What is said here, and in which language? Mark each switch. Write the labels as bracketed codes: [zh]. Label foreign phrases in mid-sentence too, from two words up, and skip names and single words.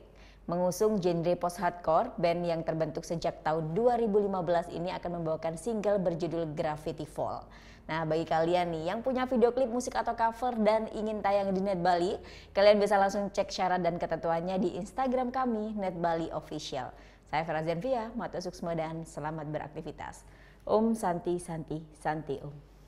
[id] Mengusung genre post-hardcore, band yang terbentuk sejak tahun 2015 ini akan membawakan single berjudul Gravity Fall. Nah, bagi kalian nih yang punya video klip musik atau cover dan ingin tayang di Net Bali, kalian bisa langsung cek syarat dan ketentuannya di Instagram kami, Net Bali Official. Saya Ferazan Fia, [ban] Mato Suksma [id] dan selamat beraktivitas. [sa] Om Santi Santi Santi Om.